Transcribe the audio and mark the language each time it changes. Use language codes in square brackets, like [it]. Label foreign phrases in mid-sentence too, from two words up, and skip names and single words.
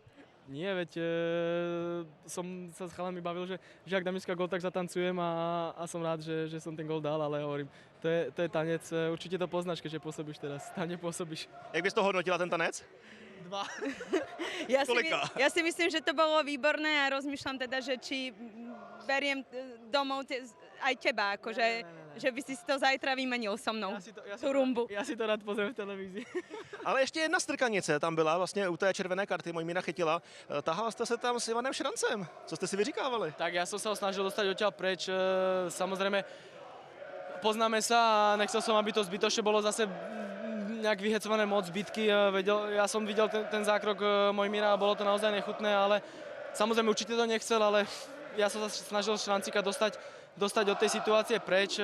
[sk] Nie, veď som sa s chalami bavil, že ak dám dneska gól, tak zatancujem a som rád, že som ten gól dal, ale hovorím, to je tanec, určite to poznáš, keďže pôsobíš teraz, tam nepôsobíš. [cs] Jak bys to hodnotila, ten tanec? 2. [sk] Ja si myslím, že to bolo výborné a rozmýšľam teda, že či beriem domov aj teba, akože, že by si to zajtra vymenil so mnou, tú rumbu. Ja si to rád pozriem v televízii. [cs] Ale ještě jedna strkanice tam byla vlastně u té červené karty, Mojmíra chytila. Tahal jste se tam s Ivanem Šrancem. Co jste si vyříkávali? [sk] Tak ja som sa ho snažil dostať odtiaľ preč. Samozrejme, poznáme sa a nechcel som, aby to zbytočne bolo zase nejak vyhecované moc zbytky. Ja som videl ten zákrok Mojmíra a bolo to naozaj nechutné, ale samozrejme určite to nechcel, ale ja som sa snažil Šrancika dostať od tej situácie preč.